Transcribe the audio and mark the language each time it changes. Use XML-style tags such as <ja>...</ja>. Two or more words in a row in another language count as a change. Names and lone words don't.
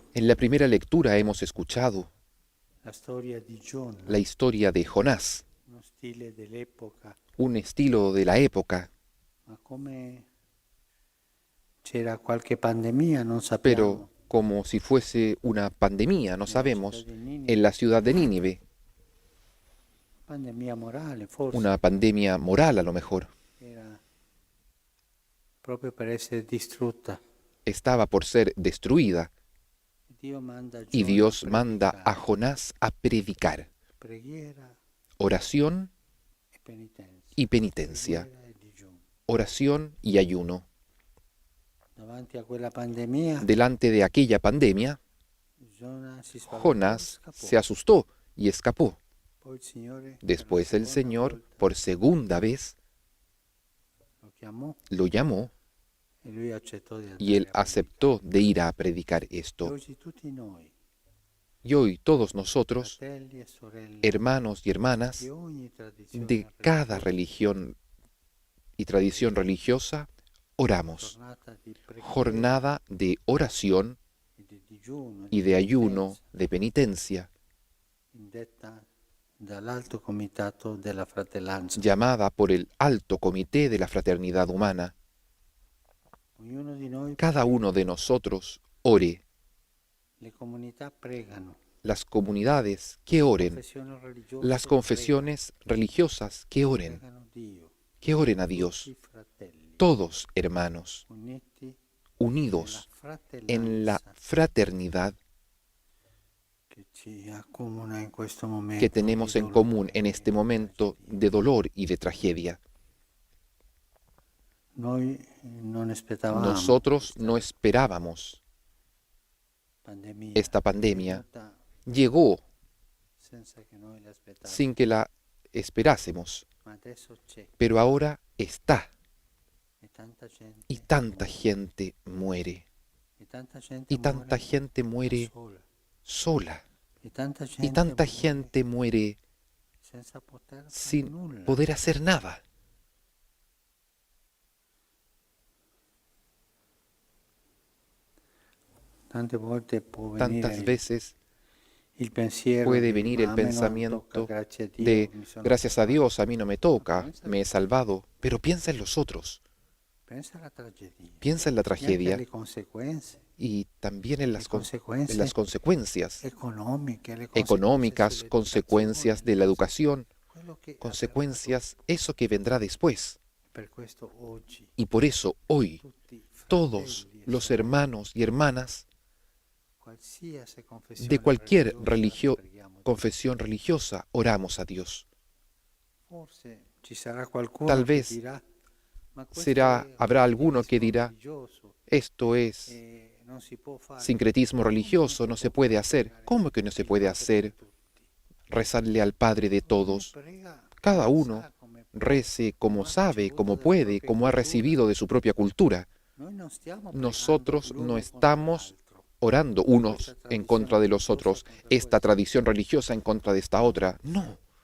<es>En la primera lectura hemos escuchado</es> <it>la storia di Giona,</it> <es>la historia de Jonás,</es> <it>uno stile dell'epoca,</it> <es>un estilo de la época,</es> <it>ma come c'era qualche pandemia non</it> <es>pero</es> <it>sappiamo.</it> <es>como si fuese una pandemia, no</es> <it>Nella</it> <es>sabemos,</es> <it>città di Ninive,</it> <es>en la ciudad de Nínive,</es> <it>pandemia morale forse,</it> <es>una pandemia moral a lo mejor,</es> <it>era proprio per essere distrutta.</it> <es>estaba por ser destruida</es> <it>Dio manda a</it> <es>y</es> <it>Giona</it> <es>Dios a manda a</es> <it>predicare.</it> <es>Jonás a predicar</es> <it>Preghiera</it> <es>oración</es> <it>e penitenza.</it> <es>y penitencia,</es> <it>Preghiera e digiuno.</it> <es>oración y ayuno.</es> <it>Davanti a quella pandemia,</it> <es>Delante de aquella pandemia,</es> <it>Giona si spaventò e</it> <es>Jonás</es> <it>scappò.</it> <es>se asustó y escapó.</es> <it>Poi il Signore, per</it> <es>Después</es> <it>la</it> <es>el</es> <it>seconda</it> <es>Señor,</es> <it>volta,</it> <es>por segunda vez,</es> <it>lo chiamò</it> <es>lo llamó</es> <it>e lui accettò di andare</it> <es>y él</es> <it>a predicare.</it> <es>aceptó de ir a predicar</es> <it>E</it> <es>esto.</es> <it>oggi tutti noi,</it> <es>Y hoy todos nosotros,</es> <it>fratelli e sorelle,</it> <es>hermanos y hermanas</es> <it>di ogni tradizione</it> <es>de cada</es> <it>religiosa,</it> <es>religión y tradición religiosa, oramos.</es> <it>giornata di preghiera</it> <es>Jornada de oración</es> <it>e di digiuno</it> <es>y de ayuno, de penitencia,</es> <it>indetta dall'Alto Comitato della Fratellanza.</it> <es>llamada por el Alto Comité de la Fraternidad Humana.</es> <it>Ognuno di noi,</it> <es>Cada uno de nosotros ore.</es> <it>le comunità pregano,</it> <es>Las comunidades que oren,</es> <it>confessioni religiose</it> <es>las confesiones religiosas que oren,</es> <it>pregano Dio,</it> <es>que oren a Dios,</es> <it>tutti fratelli,</it> <es>todos hermanos,</es> <it>uniti</it> <es>unidos</es> <it>nella</it> <es>en la</es> <it>fratellanza</it> <es>fraternidad</es> <it>che ci accomuna in questo momento</it> <es>que tenemos</es> <it>di</it> <es>en</es> <it>dolore</it> <es>común en</es> <it>e</it> <es>este</es> <it>di</it> <es>momento</es> <it>tragedia.</it> <es>de dolor y de tragedia.</es> <it>Noi non aspettavamo</it> <es>Nosotros</es> <it>questa</it> <es>no esperábamos</es> <it>pandemia,</it> <es>esta pandemia.</es> <it>è venuta</it> <es>Llegó</es> <it>senza che noi l'aspettavamo,</it> <es>sin que la esperásemos,</es> <it>ma adesso c'è</it> <es>pero ahora está</es> <it>e tanta gente</it> <es>y tanta gente muere.</es> <it>e tanta gente</it> <es>Y tanta</es> <it>muore</it> <es>gente</es> <it>da</it> <es>muere</es> <it>sola,</it> <es>sola.</es> <it>e tanta</it> <es>Y</es> <it>gente</it> <es>tanta</es> <it>muore</it> <es>gente muere</es> <it>senza poter fare</it> <es>sin</es> <it>nulla.</it> <es>poder hacer nada.</es> <it>Tante volte può</it> <es>Tantas</es> <it>venire</it> <es>veces</es> <it>il pensiero</it> <es>puede</es> <it>di,</it> <es>venir</es> <it>"Ma</it> <es>el</es> <it>a me non</it> <es>pensamiento</es> <it>tocca, grazie a Dio,</it> <es>de,</es> <it>mi sono</it> <es>gracias a</es> <it>salvato".</it> <es>Dios, a mí no me toca, me he salvado, pero piensa en los otros,</es> <it>Pensa alla tragedia,</it> <es>piensa en la</es> <it>e anche</it> <es>tragedia</es> <it>alle conseguenze</it> <es>y también en</es> <it>le conseguenze</it> <es>en las consecuencias</es> <it>economiche, le</it> <es>económicas, consecuencias de la educación,</es> <it>quello che</it> <es>consecuencias, eso que vendrá después.</es> <it>per questo oggi</it> <es>Y por eso hoy</es> <it>tutti</it> <es>todos</es> <it>fratelli e</it> <es>los</es> <it>sorelle,</it> <es>hermanos y hermanas</es> <it>qualsiasi confessione</it> <es>de cualquier</es> <it>religiosa, preghiamo.</it> <es>confesión religiosa oramos a Dios.</es> <it>Forse ci sarà qualcuno</it> <es>Tal</es> <it>che</it> <es>vez</es> <it>dirà, "Ma questo</it> <es>será,</es> <it>è</it> <es>habrá alguno que</es> <it>relativismo</it> <es>dirá,</es> <it>religioso</it> <es>esto es</es> <it>e non si può fare".</it> <es>sincretismo religioso, no se puede hacer. ¿Cómo que no se puede hacer? Rezarle al Padre de todos. Cada uno rece como sabe, como puede, como ha recibido de su propia cultura. Nosotros no estamos orando unos en contra de los otros, esta tradición religiosa en contra de esta otra.</es>